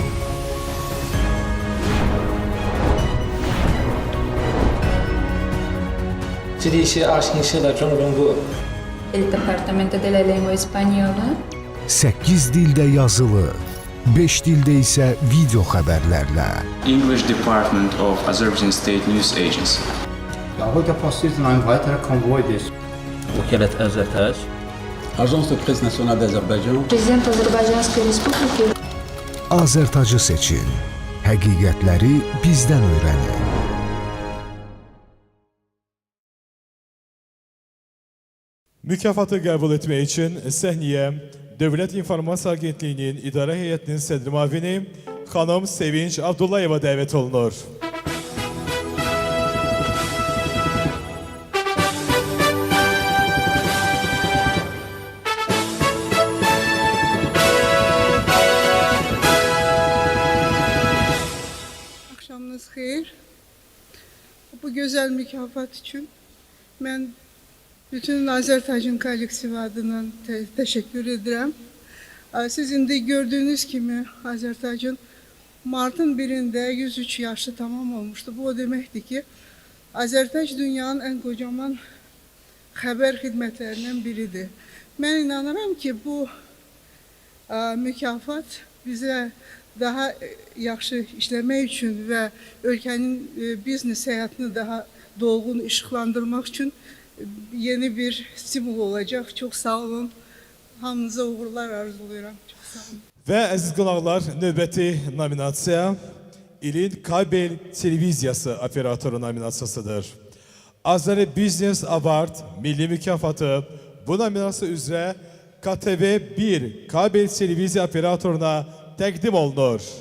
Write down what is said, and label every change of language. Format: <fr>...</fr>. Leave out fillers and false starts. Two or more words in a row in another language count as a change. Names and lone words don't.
<es>El Departamento de la Lengua Española.</es> <az>8 dildə yazılı, 5 dildə isə video xəbərlərlə.</az> <en>English Department of Azerbaijan State News Agency.</en> <ar>وكالة أزرتاج.</ar> <fr>Agence de presse nationale d'Azerbaïdjan.</fr> <ru>Президент Азербайджанской Республики.</ru> <az>Azərtacı seçin. Həqiqətləri bizdən öyrənin. Mükafatı qəbul etmək üçün səhnəyə Dövlət İnformasiya Agentliyinin İdarə Heyətinin sədr müavini xanım Sevinç Abdullayeva dəvət olunur. Akşamınız xeyir.</az> <tr>Bu güzel mükafat için ben bütün Azərtacın kollektivi adına teşekkür ederim. Sizin de gördüğünüz gibi Azərtacın Mart'ın 1'inde 103 yaşlı tamam olmuştu. Bu o demekti ki Azərtac dünyanın en kocaman haber hizmetlerinden biridir. Ben inanırım ki bu mükafat bize daha yaxşı işlemek için ve ülkenin biznes hayatını daha dolgun ışıklandırmak için yeni bir stimul olacak. Çok sağ olun.</tr> <az>Hamınıza uğurlar arzuluyorum.</az> <tr>Çok sağ olun.</tr> <az>Və əziz qonaqlar, növbəti nominasiya İlin Kabel Televiziyası Operatoru nominasiyasıdır. Azeri Business Award Milli Mükafatı bu nominasiya üzrə KTV1 Kabel Televiziya Operatoruna təqdim olunur.</az>